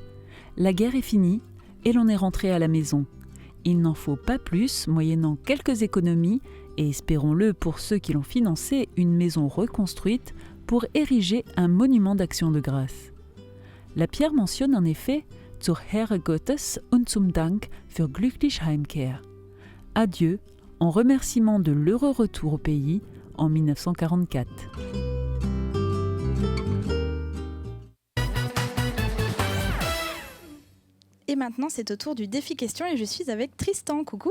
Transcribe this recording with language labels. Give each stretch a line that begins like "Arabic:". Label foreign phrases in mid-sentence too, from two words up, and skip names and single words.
French: La guerre est finie et l'on est rentré à la maison. Il n'en faut pas plus, moyennant quelques économies, et espérons-le pour ceux qui l'ont financé, une maison reconstruite pour ériger un monument d'action de grâce. La pierre mentionne en effet
German: Zur Ehre Gottes und zum Dank für glückliche Heimkehr.
French: Adieu, en remerciement de l'heureux retour au pays en 1944. Et maintenant, c'est au tour du défi question et je suis avec Tristan. Coucou.